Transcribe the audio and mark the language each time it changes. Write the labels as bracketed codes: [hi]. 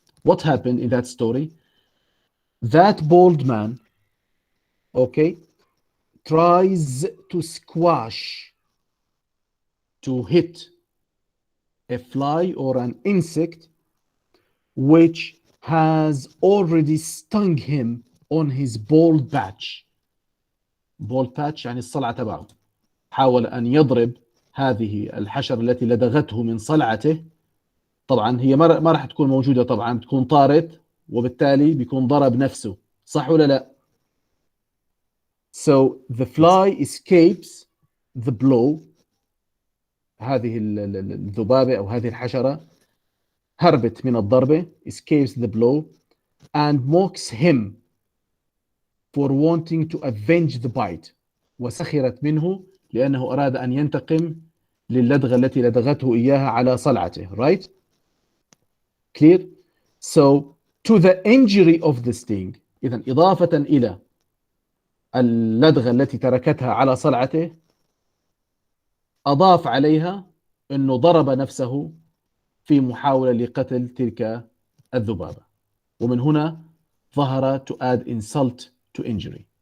[en] What happened in that story? That bold man, okay, tries to squash, to hit a fly or an insect which has already stung him on his bald patch. bald patch [ar] يعني الصلعة تبعه. حاول أن يضرب هذه الحشرة التي لدغته من صلعته. طبعا هي ما راح تكون موجودة، طبعا بتكون طارت وبالتالي بيكون ضرب نفسه، صح ولا لا؟ [en] So the fly escapes the blow. [ar] هذه الذبابة أو هذه الحشرة هربت من الضربة [en] escapes the blow and mocks him for wanting to avenge the bite. [ar] وسخرت منه لأنه أراد أن ينتقم للدغة التي لدغته إياها على صلعته. [en] Right? Clear? So to the injury of the sting. [ar] إذن إضافة إلى اللدغة التي تركتها على صلعته أضاف عليها أنه ضرب نفسه في محاولة لقتل تلك الذبابة. ومن هنا ظهر [en] to add insult to injury.